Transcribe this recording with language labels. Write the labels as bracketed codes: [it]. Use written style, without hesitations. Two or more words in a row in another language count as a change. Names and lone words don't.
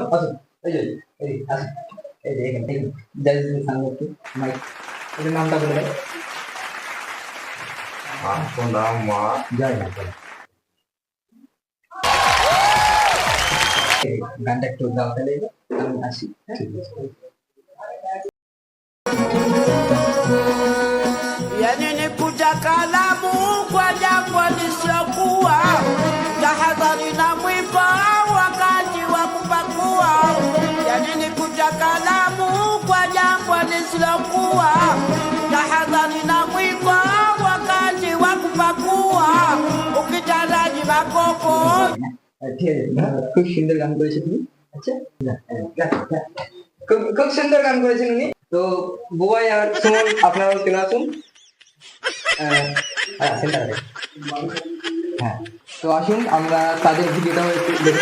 [bn] আসুন, এই যে আসুন, এই যে এখানে মাইক, এদের নামটা বলে দেয়। মা জয় না গানটা একটু গাও, তাহলে আমি আসি। [sw] Yani kuja kalamu kwa jambo lisiokuwa, tahadhari na mwiba wakati wa kupakua. Yani kuja kalamu kwa jambo lisilokuwa, tahadhari na mwiba wakati wa kupakua. Ukitaraji makopo [bn] ঠিক আছে, খুব সুন্দর গান করেছে তুমি। আচ্ছা, খুব খুব সুন্দর গান করেছেন উনি। তো বুবাই আর সুমন আপনারাও চলে আসুন। হ্যাঁ, তো আসুন আমরা তাদের ভিডিওটাও একটু দেখি।